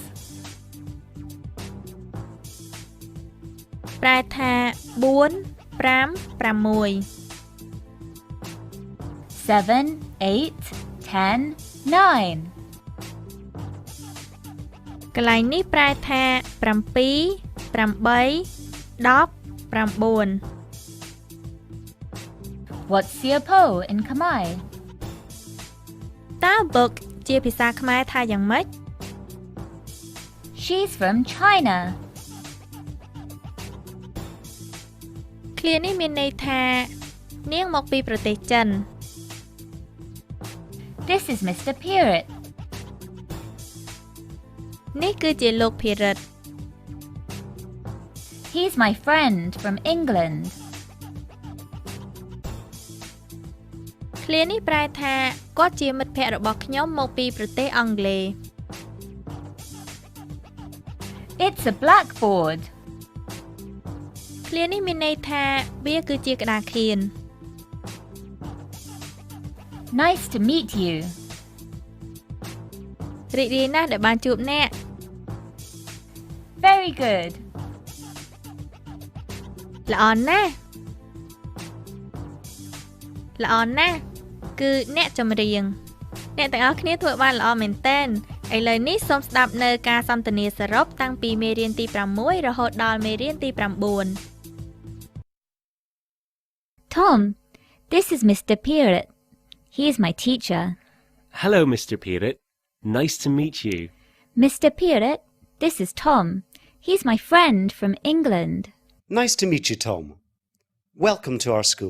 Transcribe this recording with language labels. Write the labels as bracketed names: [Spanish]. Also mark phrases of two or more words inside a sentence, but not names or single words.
[Khmer] ប្រែថា4 5 6 7, 8, 10, 9. កន្លែងនេះប្រែថា7 8 10 9 [English] What's the po in Khmer? [Khmer] តើ book ជាភាសាខ្មែរថាយ៉ាងម៉េច [English] She's from China. [Khmer] ឃ្លានេះមានន័យថានាងមកពីប្រទេសចិន [English] This is Mr. Pirate. [Khmer] នេះគឺជាលោកភិរិត [English] He's my friend from England. [Khmer] ឃ្លានេះប្រែថាគាត់ជាមិត្តភក្តិរបស់ខ្ញុំមកពីប្រទេសអង់គ្លេស [English] It's a blackboard. [Khmer] ឃ្លានេះមានន័យថាវាគឺជាក្តារខៀន [English] Nice to meet you. [Khmer] រីករាយណាស់ដែលបានជួបអ្នក [English] Very good. [Khmer] ល្អណាស់ល្អណាស់គឺអ្នកចម្រៀងអ្នកទាំងអស់គ្នាធ្វើបានល្អមែនទែនឥឡូវនេះសូមស្ដាប់នៅការសន្ទនាសរុបតាំងពីមេរៀនទី6រហូតដល់មេរៀនទី9 [English] Tom, this is Mr. Pirate. He is my teacher. Hello, Mr. Pirate. Nice to meet you. Mr. Pirate, this is Tom. He's my friend from England. Nice to meet you, Tom. Welcome to our school.